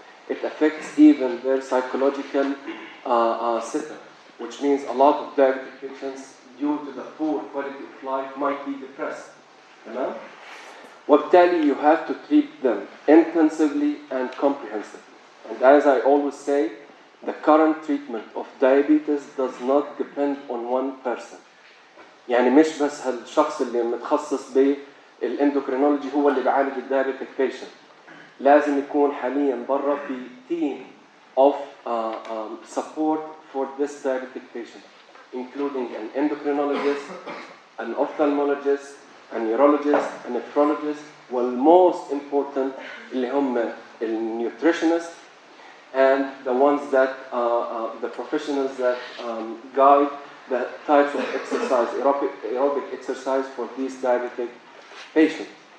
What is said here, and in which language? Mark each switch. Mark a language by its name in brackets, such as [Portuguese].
[English] it affects even their psychological system, which means a lot of diabetic patients, due to the poor quality of life, might be depressed. [Arabic] وبالتالي [English] you have to treat them intensively and comprehensively. And as I always say, the current treatment of diabetes does not depend on one person. [Arabic] يعني مش بس هالشخص اللي متخصص بالاندوكرينولوجي هو اللي بيعالج الدايابيتك patient. لازم يكون حاليا برا في [English] team of support for this diabetic patient, including an endocrinologist, an ophthalmologist, a neurologist, a nephrologist, والmost important [Arabic] اللي هم [English] nutritionists and the ones that the professionals that guide the types of exercise, aerobic exercise for these diabetic patients.